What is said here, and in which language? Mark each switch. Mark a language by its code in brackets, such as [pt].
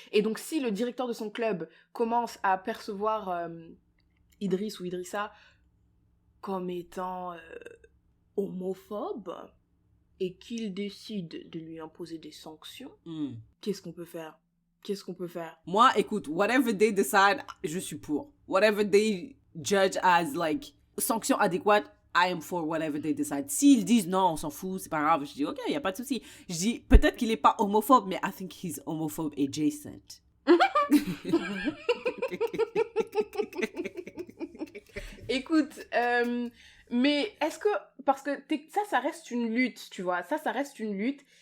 [fr] Et donc, si le directeur de son club commence à percevoir Idriss ou Idrissa comme étant homophobe, et qu'il décide de lui imposer des sanctions, qu'est-ce qu'on peut faire? Moi, écoute, [en] whatever they decide, [fr] je suis pour. [en] Whatever they judge as, like, [fr] sanction adéquate, [en] I am for whatever they decide. [fr] S'ils disent non, on s'en fout, c'est pas grave, je dis ok, y a pas de souci. Je dis peut-être qu'il est pas homophobe, mais [en] I think he's homophobe adjacent. [fr] Écoute, mais est-ce que... Parce que ça reste une lutte, tu vois. Ça reste une lutte.